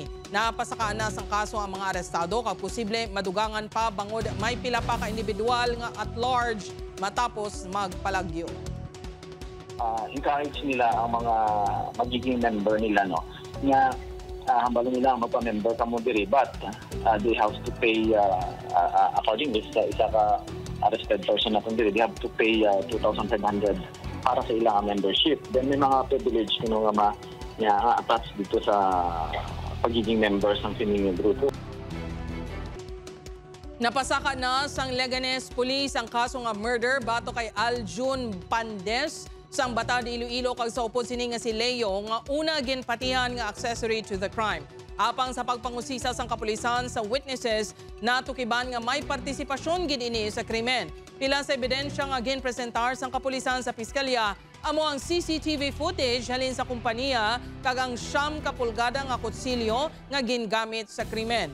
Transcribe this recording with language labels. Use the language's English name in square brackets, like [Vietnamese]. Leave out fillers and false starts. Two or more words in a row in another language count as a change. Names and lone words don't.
[Hiligaynon] Napasakaan na sang kaso ang mga arestado kag posible madugangan pa bangod may pila pa ka individual nga [English] at large [Hiligaynon] matapos magpalagyo. encourage nila ang mga magiging member nila, no, nga hambalo nila magpa-member ka mo diri, [English] but they have to pay accordingly [Hiligaynon] sa isa ka arrested person na diri, [English] they have to pay 2,500 [Hiligaynon] para sa ilang membership. Then may mga privilege nga attach dito sa pagiging members ng sining grupo. Napasaka na sang Leganes Police ang kaso nga murder bato kay Aljun Pandes sang Bata de Iloilo kag sa upod sini nga si Leo nga una ginpatihan nga [English] accessory to the crime. [Hiligaynon] Apang sa pagpangusisa sang kapulisan sa witnesses, natukiban nga may partisipasyon gid ini sa krimen. Pila sa ebidensya nga ginpresentar sang kapulisan sa piskalya amo ang CCTV footage halin sa kompanya kag ang 9 ka pulgada nga kutsilyo nga gingamit sa krimen.